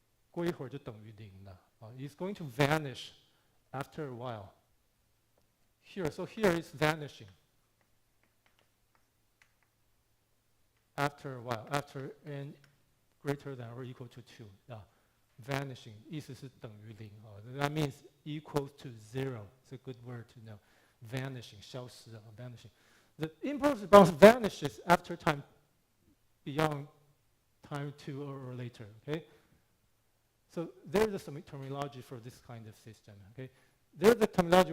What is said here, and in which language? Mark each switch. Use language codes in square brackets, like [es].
[zh] 过一会儿就等于0了. [en] It's going to vanish after a while. So here it's vanishing. After a while, after n greater than or equal to 2. [zh] Vanishing, 意思是等于0. [en] That means equal to 0. It's a good word to know. Vanishing, 消失, vanishing. The impulse response vanishes after time beyond time 2 or later. Okay? So there's some terminology for this kind of system. Okay? There's a terminology.